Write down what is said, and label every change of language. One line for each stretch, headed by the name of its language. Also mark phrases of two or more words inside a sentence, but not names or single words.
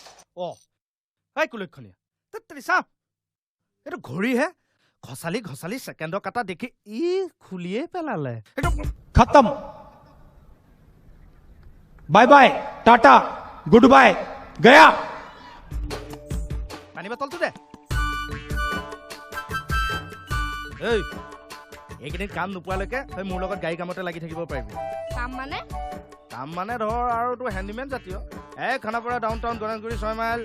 Assamese: অ এই কুলক্ষণীয়া তেৰি চাহ এইটো ঘড়ীহে ঘচালি ছেকেণ্ডৰ কাটা দেখি ই খুলিয়ে পেলালে
Hindi: खत्म
English: bye bye
Hindi: टाटा
English: good bye
Hindi: गया
Assamese: পানী বটলটো দে এই এইকেইদিন কাম নোপোৱালৈকে তই মোৰ লগত গাড়ী কামতে লাগি থাকিব পাৰিবি কাম মানে ধৰ আৰু তোৰ হেণ্ডিমেন জাতীয় খানাপাৰা ডাউন টাউন গণেশগুৰি 6 মাইল